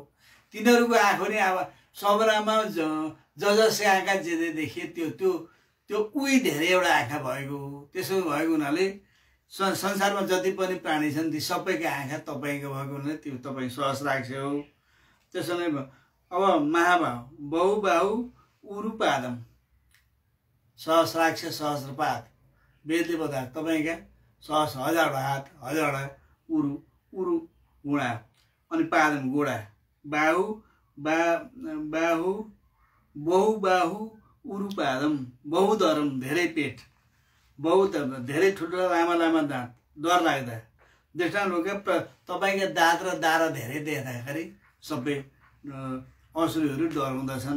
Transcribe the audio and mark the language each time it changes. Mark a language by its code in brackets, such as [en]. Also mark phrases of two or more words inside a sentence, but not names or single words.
[ne] तिनीहरूको आँखा पनि अब सपनामा जसले आँखा जे देखिए त्यो उही धेरैवटा आँखा भएको हो। त्यसो भएको हुनाले संसारमा जति पनि प्राणी छन् ती सबैका आँखा तपाईँको भएको हुनाले त्यो तपाईँ सहस्राक्ष हो। त्यसैले अब [sa] महाबाहु बहुबाहु उरुपादम सहस्राक्ष सहस्रपाद [ne] वेदले बताए तपाईँका 1000वटा हात 1000वटा उरु घुँडा अनि पादम गोडा बाहु [sa] बहुबाहु उरुपादम बहुधरम [ne] धेरै पेट धेरै ठुल्ठुला लामा दाँत डर लाग्दा दृष्टान्तका तपाईँका दाँत र दारा धेरै देख्दाखेरि सबै असुरहरू डराउँदछन्।